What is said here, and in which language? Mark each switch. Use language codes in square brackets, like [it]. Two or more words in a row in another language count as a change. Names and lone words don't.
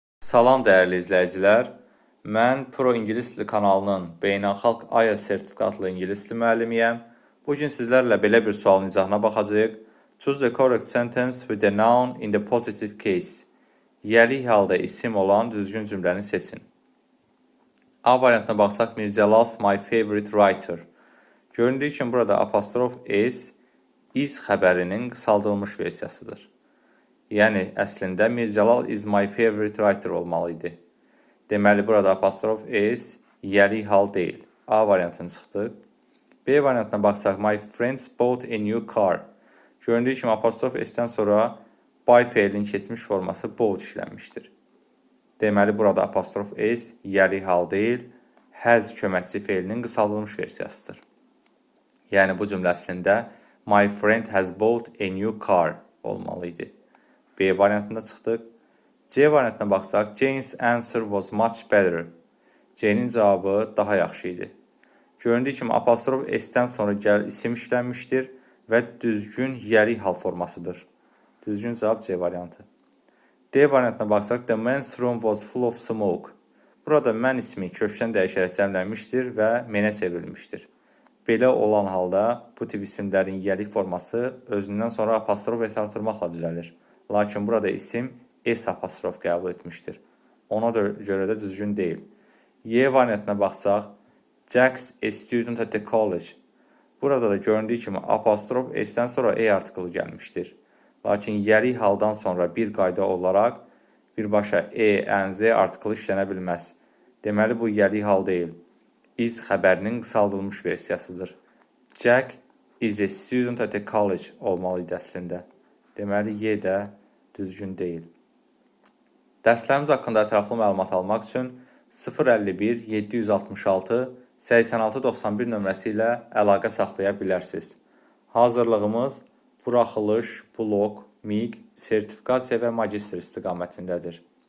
[az] Salam dəyərli izləyicilər. Mən Pro İngilis Dili kanalının beynəlxalq IELTS sertifikatlı ingilis dili müəllimiyəm. Bugün sizlərlə belə bir sualın izahına baxacağıq. [en] Choose the correct sentence with the noun in the positive case. [az] Yəlik halda isim olan düzgün cümləni seçin. A variantına baxsaq, [en] Mircəlal's my favorite writer. [az] Göründüyü kimi burada apostrof s is xəbərinin qısaldılmış versiyasıdır. Yəni, əslində [en] Mircəlal is my favorite writer [az] olmalı idi. Deməli, burada apostrof s yəlik hal deyil. A variantını çıxdıq. B variantına baxsaq, [en] my friends bought a new car. [az] Göründüyü kimi apostrof s-dən sonra buy feilinin keçmiş forması bought işlənmişdir. Deməli, burada apostrof s yəlik hal deyil, has köməkçi feilinin qısaldılmış versiyasıdır. Yəni, bu cümlə əslində [en] my friend has bought a new car [az] olmalı idi. B variantında çıxdıq. C variantına baxsaq, [en] Jane's answer was much better. [az] C'nin cavabı daha yaxşı idi. Göründüyü kimi apostrof s-dən sonra gəl isim işlənmişdir və düzgün yəlik hal formasıdır. Düzgün cavab C variantı. D variantına baxsaq, [en] the men's room was full of smoke. [az] Burada mən ismi kökdən dəyişərək cəmlənmişdir və menə çevrilmişdir. Belə olan halda bu tip isimlərin yəlik forması özündən sonra apostrof s artırmaqla düzəlir. Lakin burada isim s apostrof qəbul etmişdir. Ona görə də düzgün deyil. Y variantına baxsaq, [en] Jack's a student at the college. [az] Burada da göründüyü kimi apostrof s-dən sonra e artikılı gəlmişdir. Lakin yəlik haldan sonra bir qayda olaraq birbaşa e, n, z artikılı işlənə bilməz. Deməli, bu yəlik hal deyil. Is xəbərinin qısaldılmış versiyasıdır. [en] Jack is a student at the college [az] olmalı idi əslində. Deməli, Y də düzgün deyil. Dərslərimiz haqqında ətraflı məlumat almaq üçün 051 766 8691 nömrəsi ilə əlaqə saxlaya bilərsiniz. Hazırlığımız buraxılış, blok, MİQ, sertifikasiya və magistr istiqamətindədir.